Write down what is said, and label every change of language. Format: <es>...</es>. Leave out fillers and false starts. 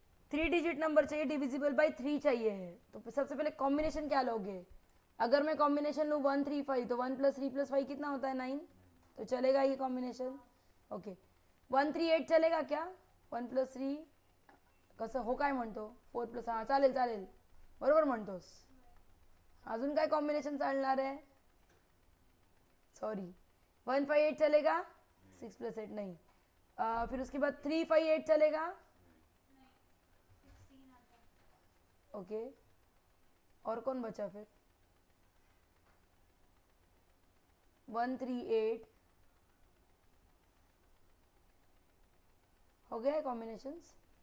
<hi>Three digit number चाहिए, divisible by 3 चाहिए है, तो सबसे पहले कॉम्बिनेशन क्या लोगे। अगर मैं कॉम्बिनेशन लूँ 1 3 5 तो 1 + 3 + 5 कितना होता है 9, तो चलेगा ये कॉम्बिनेशन।</hi> <mr>ओके</mr> <hi>1 3 8 चलेगा क्या,</hi> <mr>1 + 3 कसं हो काय म्हणतो 4 + हां चालेल चालेल बरोबर म्हणतोस। अजून काय कॉम्बिनेशन चालणार आहे,</mr> <hi>सॉरी 1 5 8 चलेगा, 6 + 8 नहीं, फिर उसके बाद 3 5 8 चलेगा, ओके और कौन बचा फिर 1 3 8 हो गया कॉम्बिनेशंस।</hi>